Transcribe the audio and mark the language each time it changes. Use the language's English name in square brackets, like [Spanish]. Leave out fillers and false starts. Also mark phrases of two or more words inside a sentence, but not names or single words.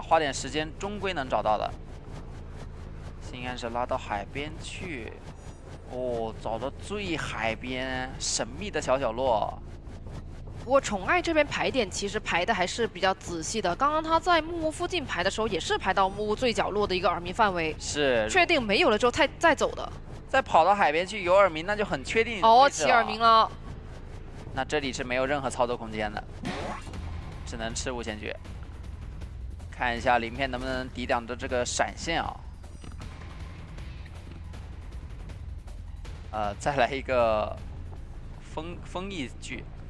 [Chinese] 花點時間終歸能找到的。心安是拉到海邊去，哦，找到最海邊神秘的小角落。不過寵愛這邊排點其實排的還是比較仔細的。剛剛他在木屋附近排的時候，也是排到木屋最角落的一個耳鳴範圍，是確定沒有了之後再走的。再跑到海邊去有耳鳴，那就很確定。哦，起耳鳴了。那這裡是沒有任何操作空間的，只能吃無限具。看一下鳞片能不能抵擋着這個閃現啊！再來一個風翼具，